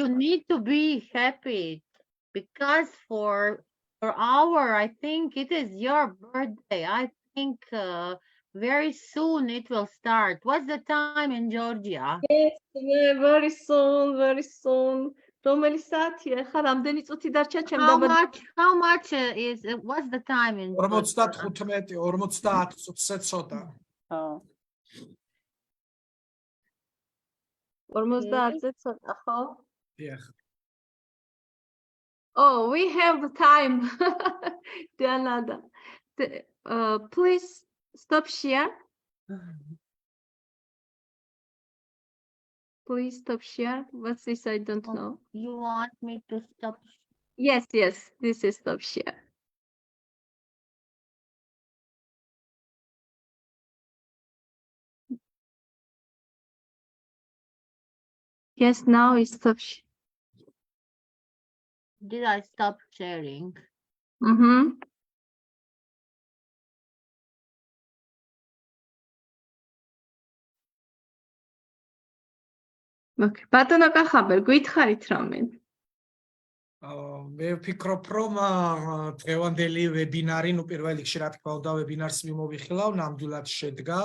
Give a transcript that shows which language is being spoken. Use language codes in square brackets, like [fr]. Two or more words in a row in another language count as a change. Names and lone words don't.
[en] you need to be happy because for I think it is your birthday. I think very soon it will start. What's the time in Georgia? Yes, very soon, very soon. [ka] რომელი საათია? ხა რამდენი წუთი დარჩა ჩემ დაბადებამდე? [en] How much is what's the time in Georgia? [ka] 55 50 წუთზე ცოტა. 50-ზე ცოტა, ხო? დიახ. [en] Oh, we have time. Dear Nada, please stop share. Please stop share. What's this? I don't know. You want me to stop? Yes, this is stop share. Yes, now it's stop share. Did I stop sharing? [ka] Mm-hmm. Okay, ბატონო კახაბერ, გითხარით რამე? მე ვფიქრობ, რომ დღევანდელი ვებინარი, პირველ რიგში რა თქმა უნდა, ვებინარს მიმოვიხილავ, ნამდვილად შედგა.